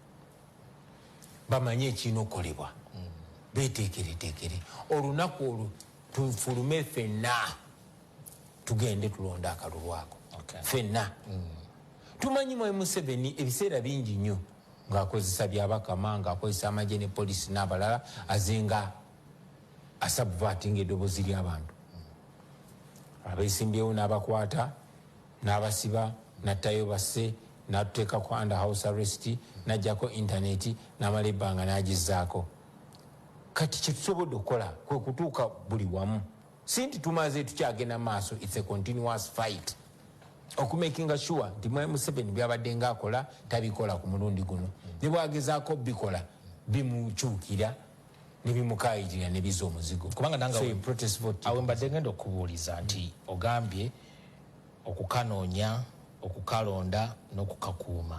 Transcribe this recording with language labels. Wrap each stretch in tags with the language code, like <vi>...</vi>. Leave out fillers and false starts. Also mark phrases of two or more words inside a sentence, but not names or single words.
<lg>bamanye ekirina okukolebwa beteekereteekere olunaku olwo tufulume ffenna tugende tulonda akalulu ako ffenna tumanyi mu Museveni ebiseera bingi nnyo ng'akozesa byabakama ng'akozesa amagye ne polisi n'abalala azenga asabvaatinga eddoboozi ly'abantu abeesimbyewo n'abakwata n'abasiba nattayo basse n'atuteeka ku</lg> <en>under house arrest</en> <lg>n'ajjako intaneti n'amala ebbanga n'agizaako kati kyetusobodde okukola kwe kutuuka buli wamu si nti tumaze tukyagenda maaso</lg> <en>it's a continuous fight</en> <lg>okumakinga sure nti Museveni byabadde ng'akola tabikola ku mulundi guno ne bwagezaako bikola bimukyukira ne bimukayirira ne biza omuzigo kubanga nange awe mbadde ngenda okubuuliza nti ogambye okukanoonya okukalonda n'okukakuuma</lg>